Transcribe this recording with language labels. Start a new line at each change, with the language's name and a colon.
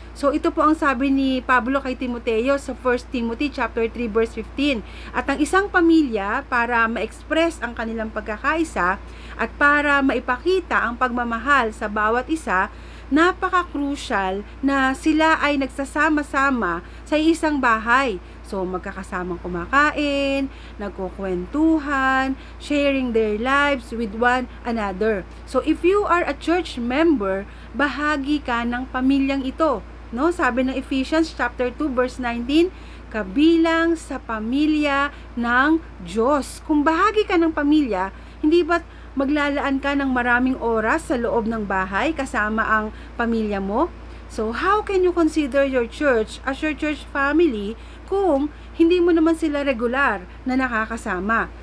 Filipino: So, ito po ang sabi ni Pablo kay Timoteo sa 1 Timothy chapter 3 verse 15. At ang isang pamilya, para ma-express ang kanilang pagkakaisa at para maipakita ang pagmamahal sa bawat isa, napaka-crucial na sila ay nagsasama-sama sa isang bahay.
English: So,
Filipino: magkakasamang kumakain, nagkukwentuhan,
English: sharing their lives with one another. So, if you are a church member,
Filipino: bahagi ka ng pamilyang ito.
English: No?
Filipino: Sabi ng Ephesians chapter 2 verse 19, kabilang sa pamilya ng Diyos. Kung bahagi ka ng pamilya, hindi ba't maglalaan ka ng maraming oras sa loob ng bahay kasama ang pamilya mo?
English: So, how can you consider your church as your church family
Filipino: kung hindi mo naman sila regular na nakakasama?